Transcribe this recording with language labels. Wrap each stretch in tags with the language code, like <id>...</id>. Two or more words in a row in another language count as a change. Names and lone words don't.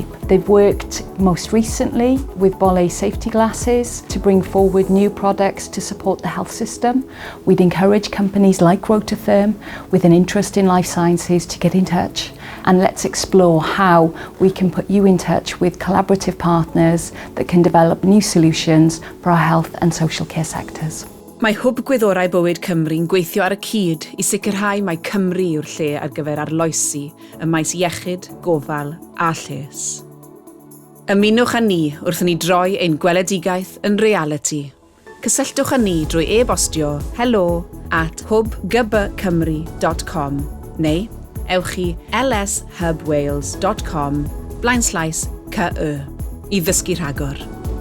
<en>They've worked most recently with Bolle safety glasses to bring forward new products to support the health system. We'd encourage companies like Rototherm with an interest in life sciences to get in touch, and let's explore how we can put you in touch with collaborative partners that can develop new solutions for our health and social care sectors.</en> <cy>Mae hwb Gwyddorau Bywyd Cymru'n gweithio ar y cyd i sicrhau mae Cymru yw'r lle ar gyfer arloesi y maes iechyd, gofal a lles. Ymunwch â ni wrth i ni droi ein gweledigaeth yn reality. Cysylltwch â ni drwy e-bostio hello@hwbgybcymru.com neu ewch i lshubwales.com/ky i ddysgu rhagor.</cy>